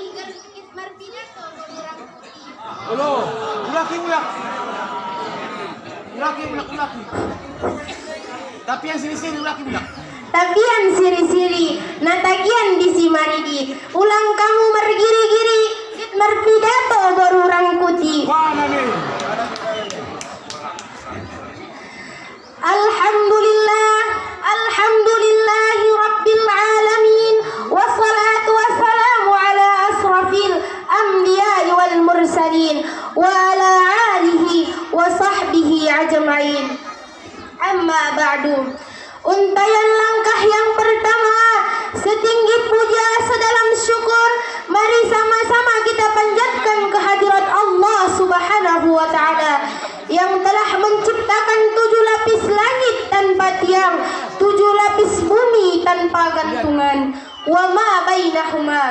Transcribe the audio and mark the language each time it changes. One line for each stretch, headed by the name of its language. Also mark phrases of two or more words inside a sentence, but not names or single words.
Batak Karo: Halo, ulaki. Tapian siri-siri, ulaki. Tapian siri-siri, natagian isi maridi, ulang kamu mergiri-giri. Merpidato baru rangkuti.
Indonesian: Mana nih?
Arabic: الحمد لله رب العالمين. والصلاة والسلام على أشرف الأنبياء والمرسلين وعلى آله وصحبه أجمعين. أما بعد.
Indonesian: Untayan langkah yang pertama, setinggi puja sedalam syukur, mari sama-sama kita panjatkan kehadirat Allah
Arabic: سبحانه وتعالى
Indonesian: yang telah menciptakan 7 lapis langit tanpa tiang, 7 lapis bumi tanpa gantungan,
Arabic: وما بينهما.